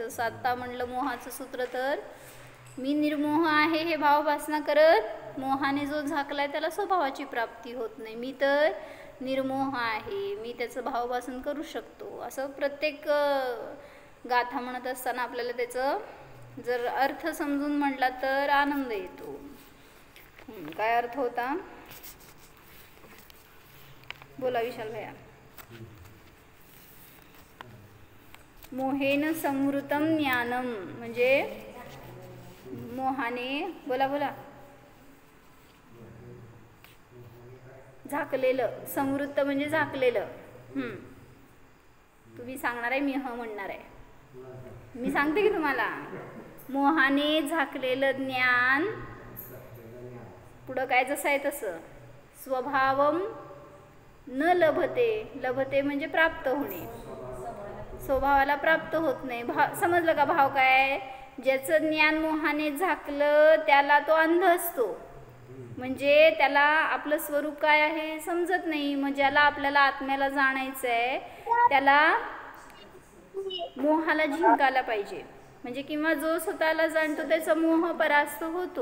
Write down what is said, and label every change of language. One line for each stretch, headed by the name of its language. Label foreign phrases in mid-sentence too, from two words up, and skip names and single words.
Marathi: जसं आत्ता म्हणलं मोहाचं सूत्र, तर मी निर्मोह आहे हे भावभासना करत मोहाने जो झाकलाय त्याला स्वभावाची प्राप्ती होत नाही, मी तर निर्मोह आहे, मी त्याचं भावभासन करू शकतो। असं प्रत्येक गाथा म्हणत असताना आपल्याला त्याचं जर अर्थ समजून म्हटला तर आनंद येतो। काय अर्थ होता बोला विशाल भैया।
Sanskrit: मोहेन संवृतम ज्ञानम
Marathi: म्हणजे मोहाने, बोला बोला, झाकलेलं, संवृत्त म्हणजे झाकलेलं। तुम्ही सांगणार आहे, मी म्हणणार आहे, मी सांगते की तुम्हाला। मोहाने झाकलेलं ज्ञान पुढं काय जसं आहे तसं
Sanskrit: स्वभावम न लभते,
Marathi: लभते म्हणजे प्राप्त होणे, स्वभावाला प्राप्त होत नाही। समजलं का भाव काय? ज्याचं ज्ञान मोहाने झाकलं त्याला तो अंध असतो, म्हणजे त्याला आपलं स्वरूप काय आहे समजत नाही। मग ज्याला आपल्याला आत्म्याला जाणायचं आहे त्याला मोहाला जिंकायला पाहिजे, म्हणजे किंवा जो स्वतःला जाणतो त्याचा मोह परास्त होतो।